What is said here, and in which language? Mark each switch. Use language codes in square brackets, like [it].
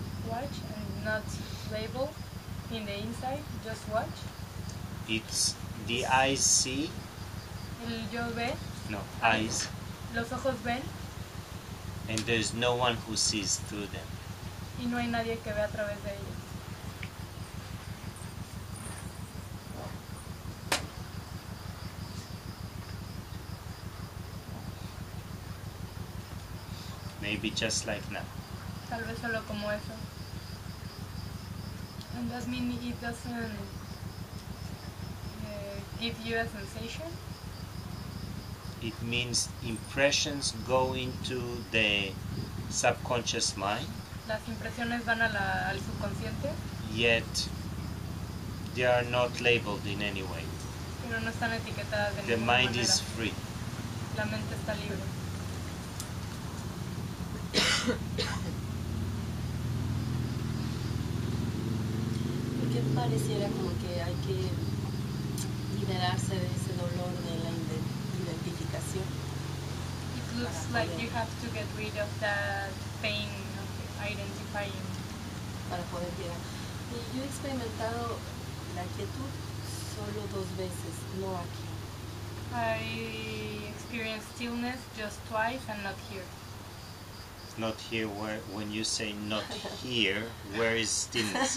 [en] watch and not label in the inside, just watch. It's the eyes see, [es] El yo ve, [en] no, eyes, [es] los ojos ven [en] and there's no one who sees through them. [es] y no hay nadie que vea a través de ellos. [en] Maybe just like now. [es] Tal vez solo como eso. [en] And that means it doesn't give you a sensation. It means impressions go into the subconscious mind, [es] Las impresiones van al subconsciente, [en] yet they are not labeled in any way. [es] pero no están etiquetadas de [en] The [es] ninguna [en] mind [es] manera. [en] is free. [es] La mente está libre. Porque pareciera como que hay que liberarse de ese dolor de la identificación. [en] It looks like you have to get rid of that pain of identifying. [es] Para poder llegar. Y yo he experimentado la quietud solo 2 veces, no aquí. [en] I experienced stillness just twice and not here. It's not here where, when you say not here, where is stillness?